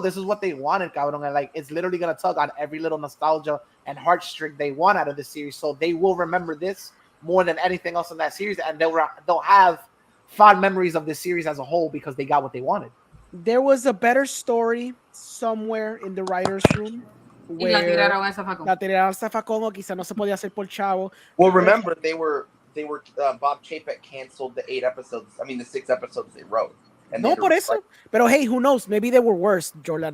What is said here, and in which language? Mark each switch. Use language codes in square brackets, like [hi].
[en] This is what they wanted, cabrón, and like it's literally gonna tug on every little nostalgia and heartstring they want out of the series. So they will remember this more than anything else in that series, and they'll have fond memories of this series as a whole because they got what they wanted. There was a better story somewhere in the writer's room. [es] Y la tiraron al zafacón. La tiraron al zafacón, o quizá no se podía hacer por chavo. [en] Well, remember they were Bob Chapek canceled the 6 episodes they wrote. [es] No, por eso. Like, pero [en] hey, who knows? Maybe they were worse, Jordan.